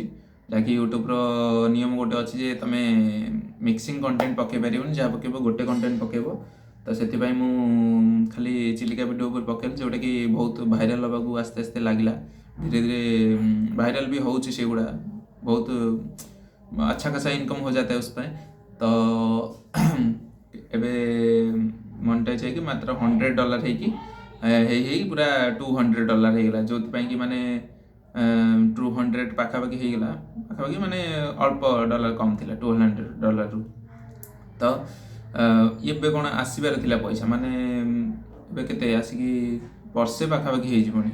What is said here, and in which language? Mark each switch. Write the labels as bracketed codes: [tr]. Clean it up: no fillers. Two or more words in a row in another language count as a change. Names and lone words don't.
[or] ଯାହାକି ୟୁଟ୍ୟୁବ୍ର ନିୟମ ଗୋଟେ ଅଛି ଯେ ତୁମେ ମିକ୍ସିଂ କଣ୍ଟେଣ୍ଟ ପକାଇ ପାରିବନି, ଯାହା ପକାଇବ ଗୋଟେ କଣ୍ଟେଣ୍ଟ ପକାଇବ। ତ ସେଥିପାଇଁ ମୁଁ ଖାଲି ଚିଲିକା ଭିଡ଼ିଓ ଉପରେ ପକାଇଲି, ଯେଉଁଟାକି ବହୁତ ଭାଇରାଲ୍ ହେବାକୁ ଆସ୍ତେ ଆସ୍ତେ ଲାଗିଲା। ଧୀରେ ଧୀରେ ଭାଇରାଲ୍ ବି ହେଉଛି ସେଗୁଡ଼ା, ବହୁତ [hi] अच्छा खासा इनकम हो जाता है उस पर। [or] तो ଏବେ ମନିଟାଇଜ୍ ହେଇକି ମାତ୍ର $100 ହେଇକି ପୁରା $200 ହେଇଗଲା, ଯେଉଁଥିପାଇଁ କି ମାନେ 200 ପାଖାପାଖି ହେଇଗଲା, ପାଖାପାଖି ମାନେ ଅଳ୍ପ ଡଲାର କମ୍ ଥିଲା $200ରୁ। ତ ଏବେ କ'ଣ ଆସିବାର ଥିଲା ପଇସା, ମାନେ ଏବେ କେତେ ଆସିକି ବର୍ଷେ ପାଖାପାଖି ହେଇଯିବଣି।